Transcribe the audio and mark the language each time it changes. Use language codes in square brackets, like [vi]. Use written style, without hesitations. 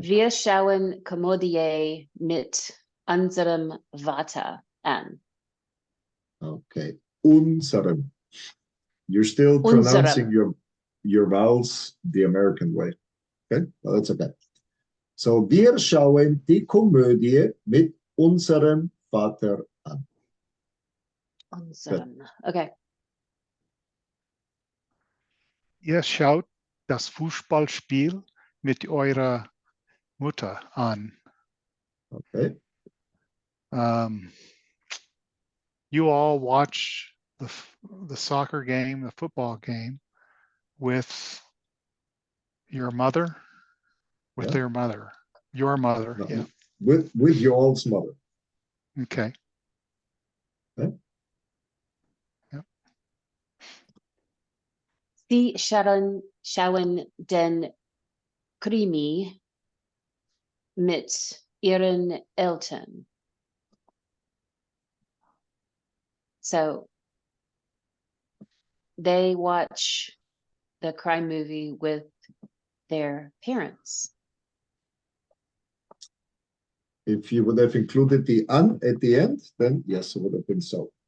[de] Wir schauen Komödie mit unserem Vater an. [en] Okay. Unserem. You're still pronouncing your vowels the American way. Okay, well, that's okay. [de] So, wir schauen die Komödie mit unserem Vater an. [en] Unserem. Okay. [de] Ihr schaut das Fußballspiel mit eurer Mutter an. [en] Okay. You all watch the soccer game, the football game with your mother, with Yeah. their mother, your mother. No, Yeah. with your old mother. Okay. Okay. Yep. [de] Sie schauen den Krimi mit ihren Eltern. [en] So they watch the crime movie with their parents. If you would have included the an at the end, then yes, it would have been so.